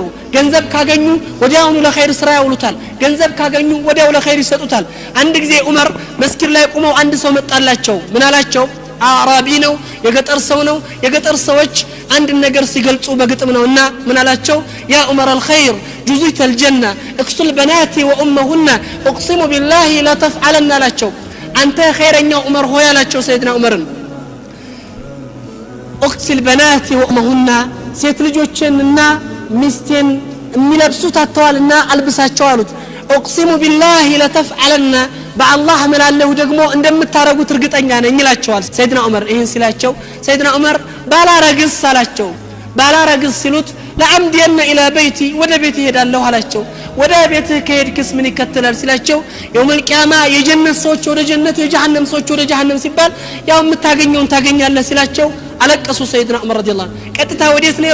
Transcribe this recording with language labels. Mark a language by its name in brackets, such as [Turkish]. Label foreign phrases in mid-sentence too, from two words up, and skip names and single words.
[Amharic] ገንዘብ ካገኙ ወዲያውኑ ለኸይር ስራ ያውሉታል ገንዘብ ካገኙ ወዲያው ለኸይር ይሰጡታል አንድ ጊዜ ዑመር መስጊድ ላይ ቆመው አንድ ሰው መጣላቸው ምን አላቸው አራቢ ነው የገጠር ሰው ነው የገጠር ሰዎች አንድ ነገር ሲገልጹ በግጥም ነውና ምን አላቸው ያ ዑመር [Arabic] الخير جزيت الجنه اقتل بناتي وامهن اقسم بالله لا تفعلن [Amharic] አላቸው አንተ ኸይረኛው ዑመር ሆይ አላቸው ሰይድና ዑመርን [Arabic] اقتل بناتي وامهن [Amharic] ሴት ልጆችንና ሚስቴን የሚለብሱት አተዋልና አልብሳቸው አሉት [Arabic] اقسم بالله لا تفعلن [Amharic] በአላህ መላለው ደግሞ እንደምታረጉት እርግጠኛ ነኝ ይላቸዋል ሰይድና ዑመር ይሄን ሲላቸው ሰይድና ዑመር ባላረግስ አላቸው ባላረግስ ሲሉት ለአምዲየና [Arabic] إلى بيتي [Amharic] ወደ ቤት ይሄዳለሁ አላቸው ወደ ቤት ከሄድክስ ምን ይከተላል ሲላቸው [Arabic] يوم القيامة [Amharic] የጀነት ሰዎች ወደ ጀነት የጀሃነም ሰዎች ወደ ጀሃነም ሲባል ያው የምታገኘውን ታገኛለህ ሲላቸው አለቀሱ ሰይድና ዑመር [Arabic] رضي الله عنه [Amharic] ቀጥታ ወዴት ነው